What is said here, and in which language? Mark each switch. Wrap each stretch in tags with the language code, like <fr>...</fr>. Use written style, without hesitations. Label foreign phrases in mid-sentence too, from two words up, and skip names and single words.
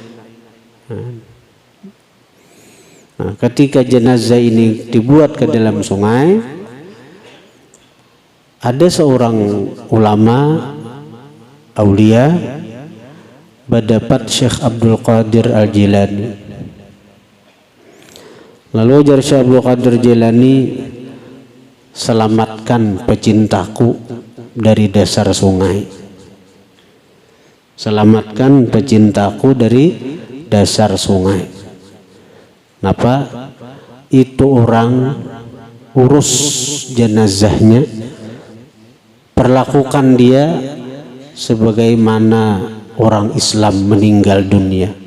<id>Nah, ketika jenazah ini dibuat ke dalam sungai, ada seorang ulama aulia berdapat Syekh Abdul Qadir Al-Jilani.</id> <bjn>Lalu ujar Syekh Abdul Qadir Jilani,</bjn> <id>selamatkan pecintaku dari dasar sungai. Selamatkan pecintaku dari dasar sungai. Kenapa? Itu orang urus jenazahnya, perlakukan dia sebagaimana orang Islam meninggal dunia.</id>